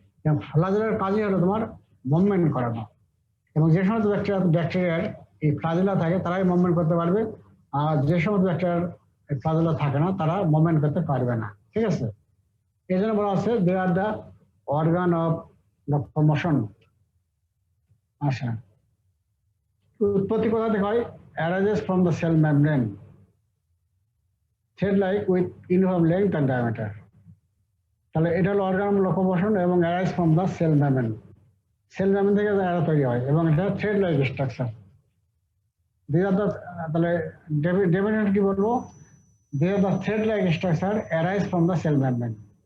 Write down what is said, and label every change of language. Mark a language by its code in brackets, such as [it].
[bn] এবং ফ্লাজিলার কাজই হলো তোমার মুভমেন্ট করানো। এবং যে সমস্ত ব্যাকটেরিয়ার এই ফ্লাজিলা থাকে তারাই মুভমেন্ট করতে পারবে, আর যে সমস্ত ব্যাকটেরিয়ার ফ্লাজিলা থাকে না তারা মুভমেন্ট করতে পারবে না। ঠিক আছে, এই জন্য বলা আছে [en] They are the organ of locomotion. [bn] আচ্ছা, উৎপত্তি কোথা থেকে হয়? [en] arises from the cell membrane, thread like with uniform length and diameter. [bn] তাহলে এটা হলো অর্গান অফ লোকোমোশন এবং [en] arise from the cell membrane। [bn] Cell membrane থেকে এরা তৈরি হয় এবং এটা থ্রেড লাইক স্ট্রাকচার। তাহলে ডেফিনেটলি কি বলবো? [en] They are the thread like structure arise from the cell membrane।